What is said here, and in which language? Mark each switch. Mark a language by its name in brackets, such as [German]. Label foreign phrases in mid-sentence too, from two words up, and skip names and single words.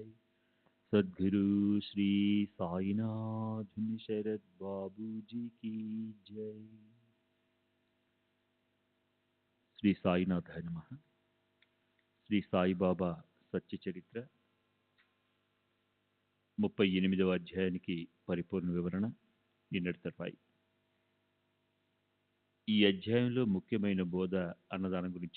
[Hindi] सद्गुरु श्री साईनाथ शरद बाबू जी की जय। [Telugu] శ్రీ సాయినాథాయ నమః. శ్రీ సాయిబాబా సత్య చరిత్ర 38వ అధ్యాయానికి పరిపూర్ణ వివరణ నిన్నటి తర్వాయి. ఈ అధ్యాయంలో ముఖ్యమైన బోధ అన్నదానం గురించే.